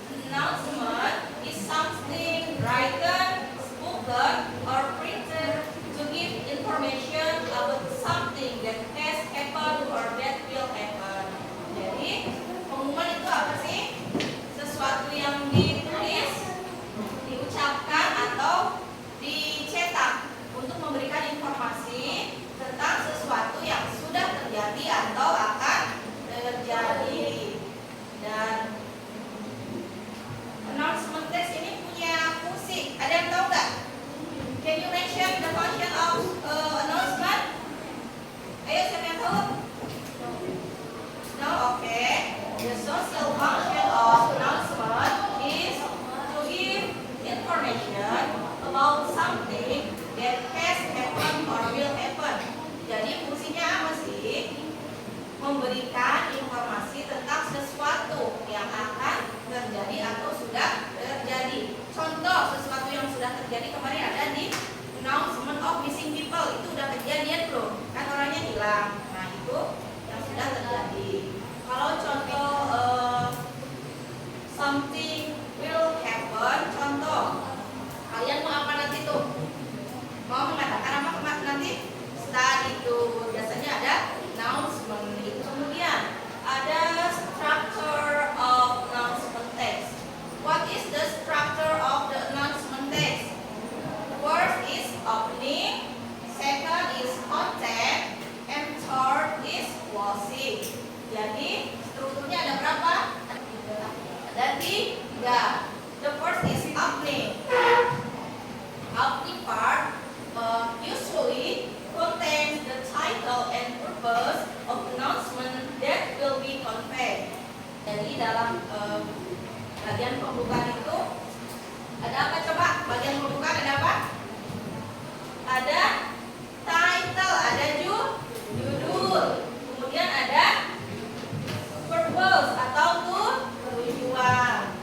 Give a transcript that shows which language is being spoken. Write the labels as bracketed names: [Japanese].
[English] Announcement is something written, spoken, or printed to give information about something that has happened or that will happen. [Indonesian] Jadi pengumuman itu apa sih? Sesuatu yang ditulis, diucapkan atau dicetak untuk memberikan informasi tentang sesuatu yang sudah terjadi atau akan terjadi. Dan announcement text ini punya fungsi. Ada yang tahu nggak? [English] Can you mention the function of announcement? [Indonesian] Ayo, siapa yang tahu? [English] No, okay. The social function of announcement is to give information about something that has happened or will happen. [Indonesian] Jadi fungsinya apa sih? Memberikan informasi tentang sesuatu yang akan terjadi atau sudah terjadi. Contoh sesuatu yang sudah terjadi kemarin ada di announcement of missing people. Itu udah kejadian belum? Kan orangnya hilang. Nah itu yang sudah terjadi. Kalau contoh [English] something will happen, [Indonesian] contoh kalian mau apa nanti tuh? Mau mengatakan apa nanti? Start itu biasanya ada announcement itu. Kemudian ada structure of announcement text. [English] What is the structure of the announcement text? First is opening, second is content, and third is closing. [Indonesian] Jadi strukturnya ada berapa? Ada 3. [English] The first is opening. Opening part usually contains the title and purpose of announcement that will be conveyed. [Indonesian] Jadi dalam bagian pembukaan itu ada apa coba? Bagian pembukaan ada apa? Ada title, ada judul. Kemudian ada purpose atau tujuan.